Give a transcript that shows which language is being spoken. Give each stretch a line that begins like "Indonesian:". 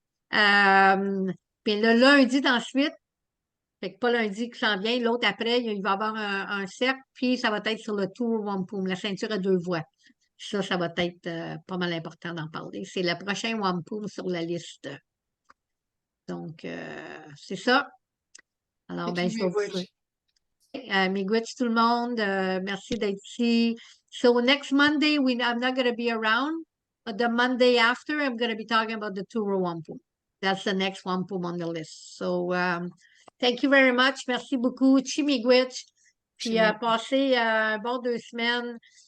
French: Puis le lundi d'ensuite, fait que pas lundi qui s'en vient, l'autre après, il va y avoir un cercle, puis ça va être sur le Tour Wampum, la ceinture à 2 voies. Ça va être pas mal important d'en parler. C'est le prochain Wampum sur la liste. Donc, c'est ça. Alors, ben, je vais vous souhaiter. Miigwech tout le monde. Merci d'être ici.
English: So next Monday, I'm not going to be around, but the Monday after, I'm going to be talking about the Turo Wampum. That's the next Wampum on the list. So, thank you very much.
French: Merci beaucoup.
English: Miigwech.
French: Puis, passez un bon 2 semaines.